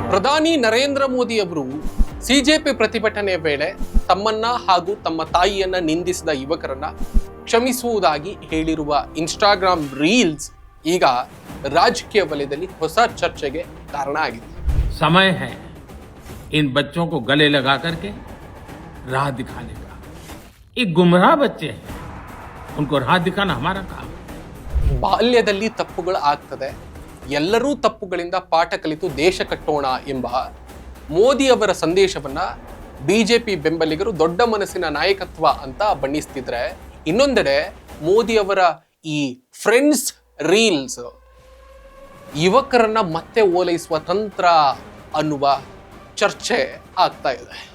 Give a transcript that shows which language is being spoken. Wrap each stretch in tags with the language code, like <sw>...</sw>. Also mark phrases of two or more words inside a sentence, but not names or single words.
<kn>ಪ್ರಧಾನಿ ನರೇಂದ್ರ ಮೋದಿ ಅವರು ಸಿಜೆಪಿ ಪ್ರತಿಭಟನೆ ವೇಳೆ ತಮ್ಮನ್ನ ಹಾಗೂ ತಮ್ಮ ತಾಯಿಯನ್ನ ನಿಂದಿಸಿದ ಯುವಕರನ್ನ ಕ್ಷಮಿಸುವುದಾಗಿ ಹೇಳಿರುವ</kn> <en>Instagram reels</en> <kn>ಈಗ ರಾಜಕೀಯ ವಲಯದಲ್ಲಿ ಹೊಸ ಚರ್ಚೆಗೆ ಕಾರಣ ಆಗಿದೆ.</kn> <hi>समय है इन बच्चों को गले लगा करके राह दिखाने का. ये गुमराह बच्चे हैं, उनको राह दिखाना हमारा काम.</hi> <kn>ಬಾಲ್ಯದಲ್ಲಿ ತಪ್ಪುಗಳು ಆಗ್ತದೆ, ಎಲ್ಲರೂ ತಪ್ಪುಗಳಿಂದ ಪಾಠ ಕಲಿತು ದೇಶ ಕಟ್ಟೋಣ ಎಂಬ ಮೋದಿ ಅವರ ಸಂದೇಶವನ್ನ ಬಿಜೆಪಿ ಬೆಂಬಲಿಗರು ದೊಡ್ಡ ಮನಸ್ಸಿನ ನಾಯಕತ್ವ ಅಂತ ಬಣ್ಣಿಸ್ತಿದ್ರೆ, ಇನ್ನೊಂದೆಡೆ ಮೋದಿ ಅವರ ಈ</kn> <en>friends reels</en> <kn>ಯುವಕರನ್ನ ಮತ್ತೆ ಓಲೈಸುವ ತಂತ್ರ ಅನ್ನುವ ಚರ್ಚೆ ಆಗ್ತಾ ಇದೆ.</kn>